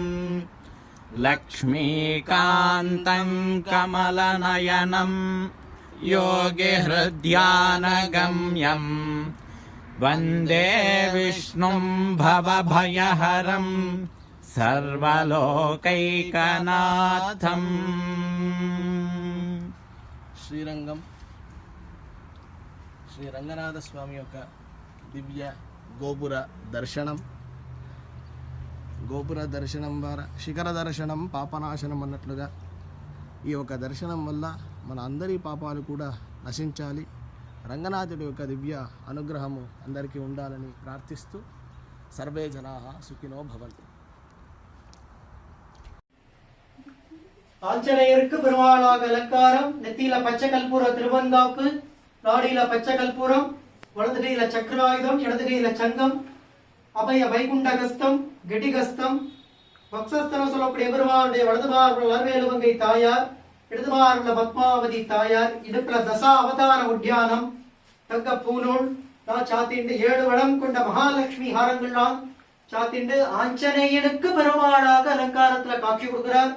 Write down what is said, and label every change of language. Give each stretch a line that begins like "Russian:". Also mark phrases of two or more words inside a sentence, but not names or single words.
Sanskrit: लक्ष्मीकान्तं कमलनयनं योगिहृद्यानगम्यं वन्दे विष्णुं भवभयहरं सर्वलोकैकनाथम्.
Telugu: శ్రీరంగం శ్రీ రంగనాథ స్వామి యొక్క దివ్య గోపుర దర్శనం ద్వారా శిఖర దర్శనం పాపనాశనం అన్నట్లుగా ఈ యొక్క దర్శనం వల్ల మన అందరి పాపాలు కూడా నశించాలి, రంగనాథుడి యొక్క దివ్య అనుగ్రహము అందరికీ ఉండాలని ప్రార్థిస్తూ
Sanskrit: సర్వే జనాః సుఖినో భవంతు.
Tamil: ஆஞ்சநேயருக்கு பெருமாளாக அலங்காரம். நெத்தியில பச்சை கற்பூர திருவந்தாப்பு, நாடியில பச்சை கற்பூரம், வலது கையில சக்கராயுதம், இடது கையில சங்கம், அபய வைகுண்டகஸ்தம், கெட்டிகஸ்தம், வக்ஷஸ்தலம் சொல்லக்கூடிய பெருமாளுடைய வலது பார்வையில் அருவேலுவங்கை தாயார், இடது பார்வையில் பத்மாவதி தாயார், இடுப்புல தசா அவதார உத்தியானம், தங்க பூநூல் சாத்திண்டு 7 வளம் கொண்ட மகாலட்சுமி ஹாரங்கள்லாம் சாத்திண்டு ஆஞ்சநேயனுக்கு பெருமாளாக அலங்காரத்துல காட்சி கொடுக்கிறார்.